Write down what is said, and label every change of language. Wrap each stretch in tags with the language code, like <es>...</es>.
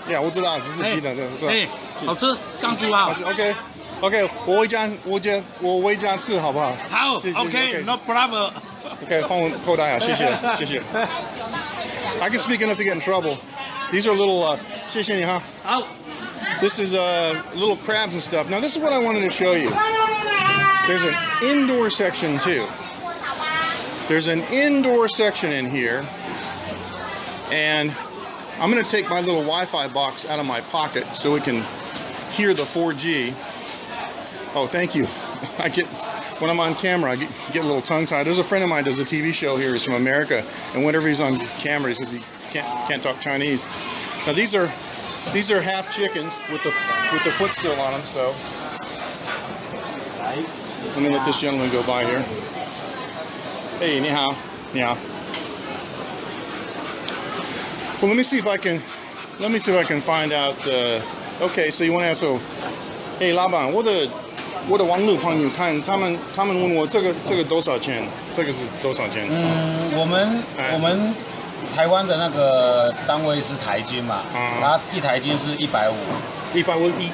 <zh>呀，我知道，这是鸡的，对，我知道。好吃，刚煮好。 OK， 我回家吃好不好？好 ，</zh> <en>OK，No problem。</en> <zh>OK， 放我口袋啊，谢谢。</zh> <en>I can speak enough to get in trouble. These are little.</en> <zh>谢谢你哈。好。</zh> <en>This is little crabs and stuff. Now this is what I wanted to show you. There's an indoor section too. There's an indoor section in here, and I'm going to take my little Wi-Fi box out of my pocket so we can hear the 4G. Oh, thank you. When I'm on camera, I get a little tongue-tied. There's a friend of mine who does a TV show here. He's from America, and whenever he's on camera, he says he can't talk Chinese. Now these are half chickens with the foot still on them. So let me let this gentleman go by here. Hey,</en> <zh>你好.</zh> <en>Well, let me see if I can find out. Okay, so you want to ask? So, hey,</en> <zh>老板，我的网络朋友看他们问我这个多少钱？这个是多少钱？我们台湾的那个单位是台斤嘛，它一台斤是150，150</zh>